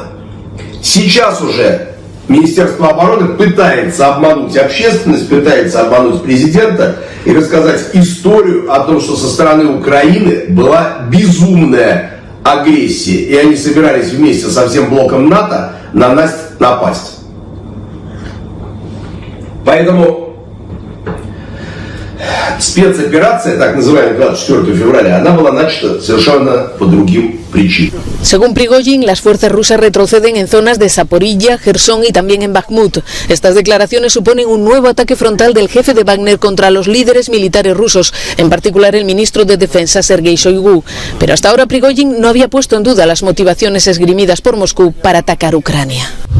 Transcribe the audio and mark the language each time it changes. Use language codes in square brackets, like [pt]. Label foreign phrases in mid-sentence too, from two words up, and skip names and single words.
[ru] Сейчас уже Министерство обороны пытается обмануть общественность, пытается обмануть президента и рассказать историю о том, что со стороны Украины была безумная агрессия, и они собирались вместе со всем блоком НАТО на нас напасть. Поэтому спецоперация, так называемая 24 февраля, она была начата совершенно по другим причинам. [es] Según Prigozhin, las fuerzas rusas retroceden en zonas de Zaporilla, Jersón y también en Bakhmut. Estas declaraciones suponen un nuevo ataque frontal del jefe de Wagner contra los líderes militares rusos, en particular el ministro de Defensa Sergei Shoigu. Pero hasta ahora Prigozhin no había puesto en duda las motivaciones esgrimidas por Moscú para atacar Ucrania.